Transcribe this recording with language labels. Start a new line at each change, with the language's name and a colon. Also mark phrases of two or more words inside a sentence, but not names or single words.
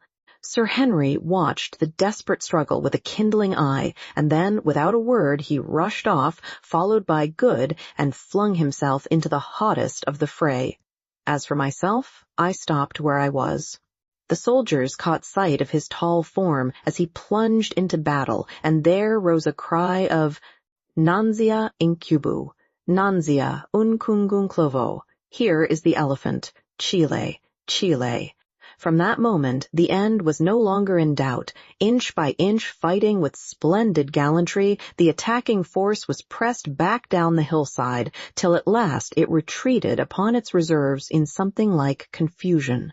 English: Sir Henry watched the desperate struggle with a kindling eye, and then, without a word, he rushed off, followed by Good, and flung himself into the hottest of the fray. As for myself, I stopped where I was. The soldiers caught sight of his tall form as he plunged into battle, and there rose a cry of
Zulu: "Nanzia incubu, Nanzia uncungun clovo.
English: Here is the elephant. Chile, Chile." From that moment, the end was no longer in doubt. Inch by inch, fighting with splendid gallantry, the attacking force was pressed back down the hillside, till at last it retreated upon its reserves in something like confusion.